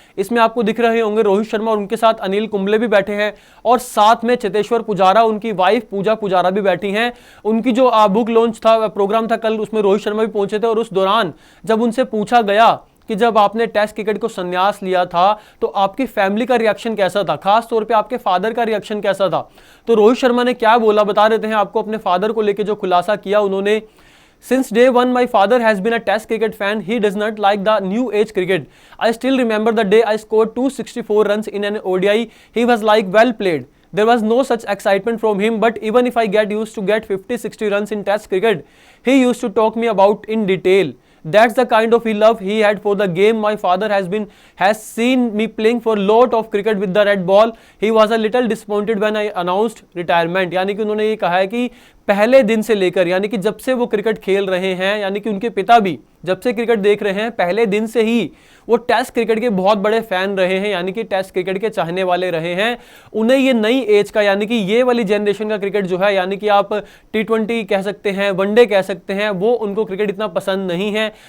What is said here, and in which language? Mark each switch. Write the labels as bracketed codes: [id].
[hi] इसमें आपको दिख रहे होंगे रोहित शर्मा और उनके साथ अनिल कुंबले भी बैठे हैं और साथ में चेतेश्वर पुजारा, उनकी वाइफ पूजा पुजारा भी बैठी हैं। उनकी जो बुक लॉन्च था, प्रोग्राम था कल, उसमें रोहित शर्मा भी पहुंचे थे और उस दौरान जब उनसे पूछा गया कि जब आपने टेस्ट क्रिकेट को संन्यास लिया था तो आपकी फैमिली का रिएक्शन कैसा था, खास तौर पे आपके फादर का रिएक्शन कैसा था, तो रोहित शर्मा ने क्या बोला बता देते हैं आपको। अपने फादर को लेकर जो खुलासा किया उन्होंने, [en] Since day one, my father has been a Test cricket fan. He does not like the new age cricket. I still remember the day I scored 264 runs in an ODI. He was like, well played. There was no such excitement from him, but even if I used to get 50-60 runs in Test cricket, he used to talk me about in detail. That's the kind of love he had for the game. My father has seen me playing for lot of cricket with the red ball. He was a little disappointed when I announced retirement. [hi] यानी कि उन्होंने ये कहा है कि पहले दिन से लेकर, यानी कि जब से वो क्रिकेट खेल रहे हैं, यानी कि उनके पिता भी जब से क्रिकेट देख रहे हैं, पहले दिन से ही वो टेस्ट क्रिकेट के बहुत बड़े फैन रहे हैं, यानी कि टेस्ट क्रिकेट के चाहने वाले रहे हैं। उन्हें ये नई एज का, यानी कि ये वाली जनरेशन का क्रिकेट जो है, यानी कि आप टी20 कह सकते हैं, वनडे कह सकते हैं, वो उनको क्रिकेट इतना पसंद नहीं है।